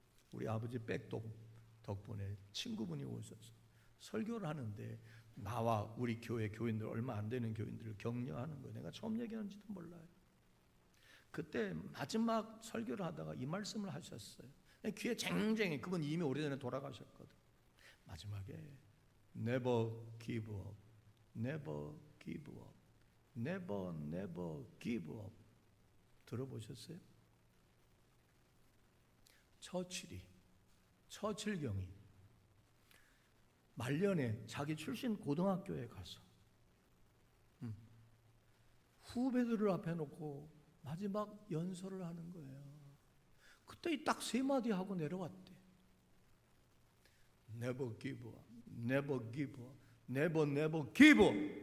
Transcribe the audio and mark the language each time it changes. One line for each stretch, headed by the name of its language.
Korean: 우리 아버지 백독 덕분에 친구분이 오셔서 설교를 하는데 나와 우리 교회 교인들, 얼마 안 되는 교인들을 격려하는 거예요. 내가 처음 얘기하는지도 몰라요. 그때 마지막 설교를 하다가 이 말씀을 하셨어요. 귀에 쟁쟁이, 그분 이미 오래전에 돌아가셨거든. 마지막에
English: Never give up, never give up, never, never give up.
Korean: 들어보셨어요? 처칠경이 말년에 자기 출신 고등학교에 가서 후배들을 앞에 놓고 마지막 연설을 하는 거예요. 그때 딱 3마디 하고 내려왔대.
English: Never give up, never give up, never, never give up.